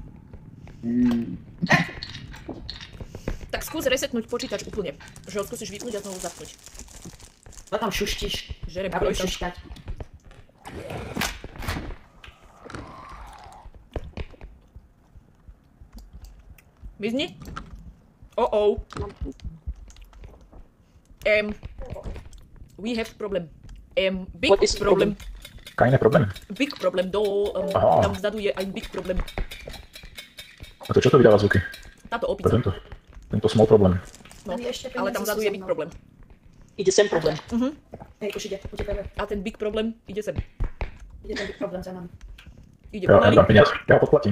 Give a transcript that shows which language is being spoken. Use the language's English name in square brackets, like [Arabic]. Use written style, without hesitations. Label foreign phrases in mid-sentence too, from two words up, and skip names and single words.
[Slovak] Tak skús resetnúť počítač úplne. Že ho skúsiš vypnúť a znovu zapnúť. No tam šuštíš. Žerem Ja budem krojčok. šušťať. Mizni? [English] We have problem. Big What is problem. [Slovak] Kajné problémy. [English] Big problem. [Slovak] Aha. Tam vzadu je aj [English] big problem. [Slovak] A to čo to vydáva zvuky? Táto To opica. je tento small problém. No, Ani ešte ale tam peniaze vzadu sú je so big mnou. problém. Ide sem problém. Hej, už ide, utekajme. A ten big problém ide sem. Ide ten big problém za nami. Ide Ja pomaly, dám peniaz, ja ho podplatím.